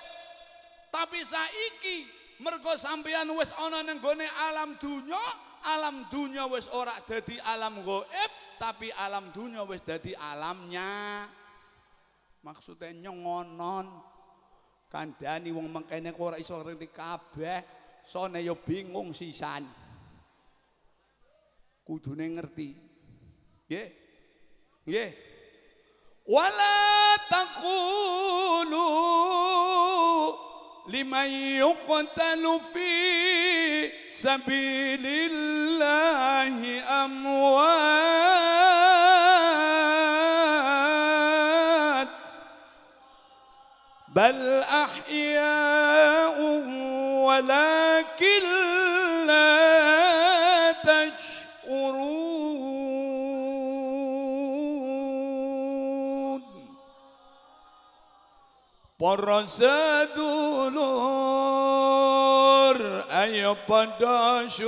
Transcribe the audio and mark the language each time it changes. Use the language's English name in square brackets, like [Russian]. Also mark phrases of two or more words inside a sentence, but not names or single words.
[Javanese] Tapi saiki mergo sampeyan wis ana ning gone alam dunya wis ora dadi alam gaib, tapi alam dunya wis dadi alamnya. Maksudnya nyongonon. Kandhani wong mengkene kok ora iso ngerti kabeh, sone ya bingung sisan. Kudune ngerti. Nggih. Nggih. [Arabic] ولا تقولوا لمن يقتل في سبيل الله أموات بل أحياء ولكن لا [Javanese] para sedulur ayo pada